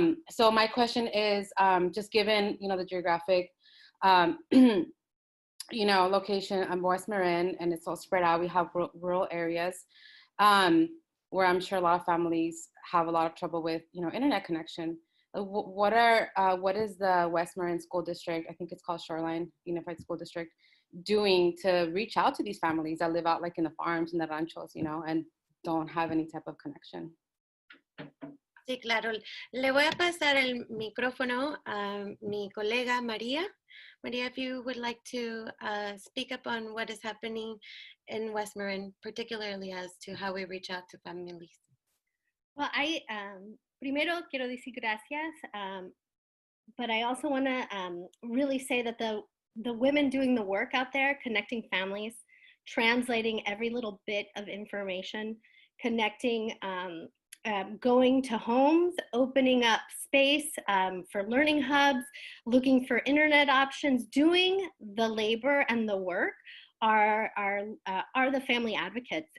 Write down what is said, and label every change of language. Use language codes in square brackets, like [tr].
[en] So my question is, just given, you know, the geographic, you know, location of West Marin, and it's all spread out, we have rural areas where I'm sure a lot of families have a lot of trouble with, you know, internet connection. what is the West Marin School District, I think it's called Shoreline Unified School District, doing to reach out to these families that live out like in the farms and the ranchos, you know, and don't have any type of connection? [es] Sí, claro. Le voy a pasar el micrófono a mi colega María. [en] María, if you would like to speak up on what is happening in West Marin, particularly as to how we reach out to families. Well, I [es] primero quiero decir gracias, [en] but I also want to really say that the women doing the work out there, connecting families, translating every little bit of information, connecting, going to homes, opening up space for learning hubs, looking for internet options, doing the labor and the work are the family advocates.